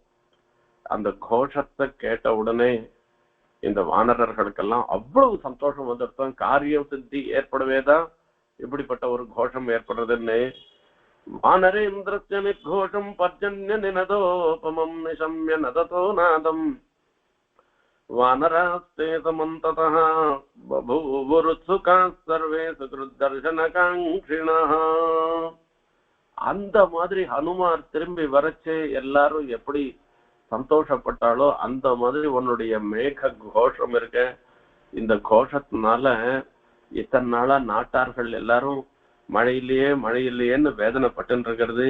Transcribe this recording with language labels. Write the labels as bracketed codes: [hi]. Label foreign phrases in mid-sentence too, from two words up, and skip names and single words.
[ta] அந்த கோஷத்தை கேட்ட உடனே இந்த வானரர்களுக்கெல்லாம் அவ்வளவு சந்தோஷம் வந்துருத்தோம். காரியம் சித்தி ஏற்படவேதான் இப்படிப்பட்ட ஒரு கோஷம் ஏற்படுறதுன்னு. [sa] वानरेन्द्रस्य निर्घोषं पर्जन्य निनदोपमम् निशम्य नदतो नादं वानरास्ते समन्ततः बभूवुरुत्सुकाः सर्वे सुकृद्दर्शनकाङ्क्षिणः. [ta] அந்த மாதிரி ஹனுமார் திரும்பி வரச்சே எல்லாரும் எப்படி சந்தோஷப்பட்டாலோ அந்த மாதிரி உன்னுடைய மேக கோஷம் இருக்க, இந்த கோஷத்தினால இத்தனை நாளா நாட்டார்கள் எல்லாரும் மழையிலேன்னு வேதனைப்பட்டு இருக்கிறது.